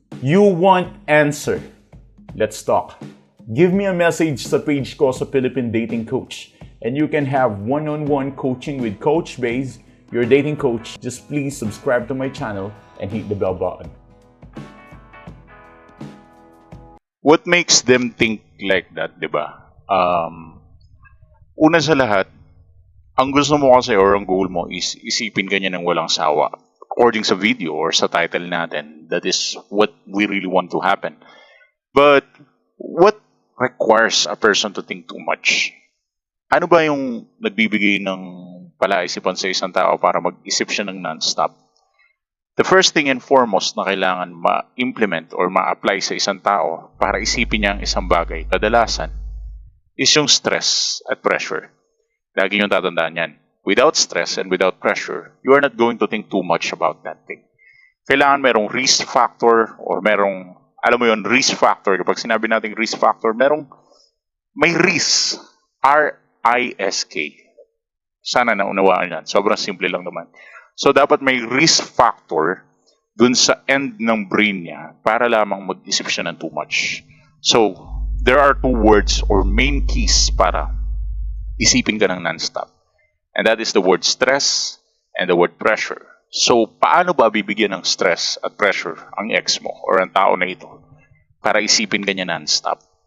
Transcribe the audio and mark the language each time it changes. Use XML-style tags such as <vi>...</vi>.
<en>You want answer. Let's talk. Give me a message</en> <tl>sa page ko sa</tl> <en>Philippine Dating Coach and you can have one-on-one coaching with Coach Baze, your dating coach. Just please subscribe to my channel and hit the bell button. What makes them think like that,</en> <tl>di ba? Una sa lahat, ang gusto mo kasi</tl> <en>or ang goal mo is</en> <tl>isipin ka niya ng walang sawa.</tl> <en>According sa video or</en> <tl>sa title natin,</tl> <en>that is what we really want to happen. But what requires a person to think too much?</en> <tl>Ano ba yung nagbibigay ng palaisipan sa isang tao para mag-isip siya ng non-stop?</tl> <en>The first thing and foremost</en> <tl>na kailangan ma-implement or ma-apply sa isang tao para isipin niya ang isang bagay, kadalasan, is yung stress at pressure. Lagi niyong tatandaan yan.</tl> <en>Without stress and without pressure, you are not going to think too much about that thing.</en> <tl>Kailangan merong risk factor or merong, alam mo yun, risk factor. Kapag sinabi natin risk factor, may risk. R-I-S-K. Sana naunawaan yan. Sobrang simple lang naman. So, dapat may risk factor dun sa end ng brain niya para lamang mag-isip siya ng too much.</tl> <en>So, there are two words or main keys</en> <tl>para isipin ka ng</tl> <en>non-stop. And that is the word stress and the word pressure.</en> <tl>So, paano ba bibigyan ng stress at pressure ang ex mo or ang tao na ito para isipin ka niya non-stop?</tl>